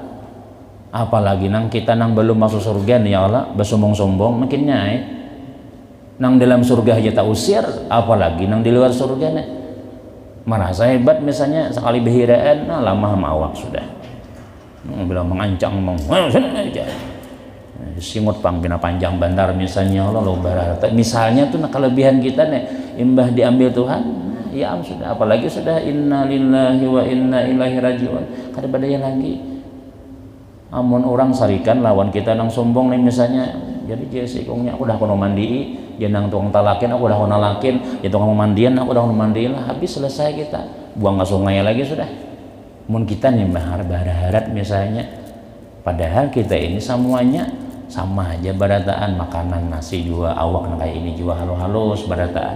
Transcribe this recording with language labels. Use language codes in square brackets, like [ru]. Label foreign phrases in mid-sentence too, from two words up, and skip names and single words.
[bjn] Apalagi nang kita nang belum masuk surga nih ya Allah bersombong-sombong makin nyai nang dalam surga aja tak usir, apalagi nang di luar surga nih merasa hebat misalnya sekali behiraan lama awak sudah bilang mengancang singut pang bina panjang bandar misalnya Allah lo barat misalnya tuh nah kelebihan kita nih imbah diambil Tuhan ya sudah, apalagi sudah [ar] إنا لله وإنا إليه راجعون [bjn] kada badaya lagi. Amun orang sarikan lawan kita nang sombong nih misalnya, jadi jesikongnya aku udah kono mandi, dia nang tukang talakin aku udah kono lakin, dia tukang mandian aku udah kono mandiin lah, habis selesai kita buang ke sungai lagi sudah. Mun kita nih berharap misalnya, padahal kita ini semuanya sama aja barataan makanan nasi juga awak kayak ini juga halus barataan.